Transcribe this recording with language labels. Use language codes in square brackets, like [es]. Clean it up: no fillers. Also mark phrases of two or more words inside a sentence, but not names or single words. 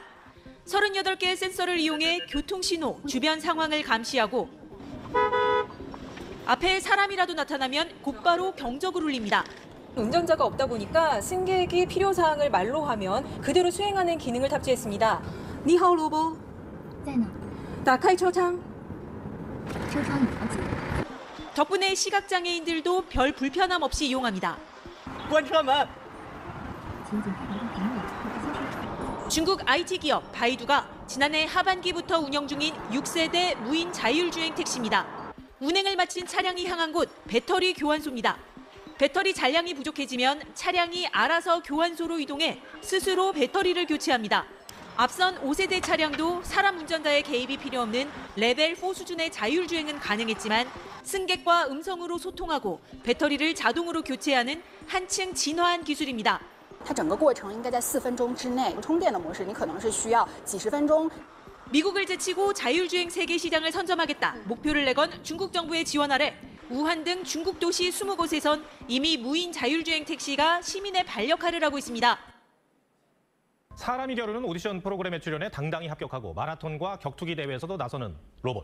[ko] 38개의 센서를 이용해 교통신호, 주변 상황을 감시하고 앞에 사람이라도 나타나면 곧바로 경적을 울립니다. 운전자가 없다 보니까 승객이 필요사항을 말로 하면 그대로 수행하는 기능을 탑재했습니다. [zh] 니하오 로보. 在呢。打开车窗. 车窗有了解。 [ko] 덕분에 시각장애인들도 별 불편함 없이 이용합니다. [zh] 关车门. 请检查一下屏幕。 [ko] 중국 IT 기업 바이두가 지난해 하반기부터 운영 중인 6세대 무인 자율주행 택시입니다. 운행을 마친 차량이 향한 곳 배터리 교환소입니다. 배터리 잔량이 부족해지면 차량이 알아서 교환소로 이동해 스스로 배터리를 교체합니다. 앞선 5세대 차량도 사람 운전자의 개입이 필요 없는 레벨 4 수준의 자율주행은 가능했지만 승객과 음성으로 소통하고 배터리를 자동으로 교체하는 한층 진화한 기술입니다. [zh] 它整个过程应该在4分钟之内。充电的模式你可能是需要几十分钟。 [ko] 미국을 제치고 자율주행 세계 시장을 선점하겠다 목표를 내건 중국 정부의 지원 아래 우한 등 중국 도시 20곳에선 이미 무인 자율주행 택시가 시민의 반역할을 하고 있습니다. 사람이 겨루는 오디션 프로그램에 출연해 당당히 합격하고 마라톤과 격투기 대회에서도 나서는 로봇.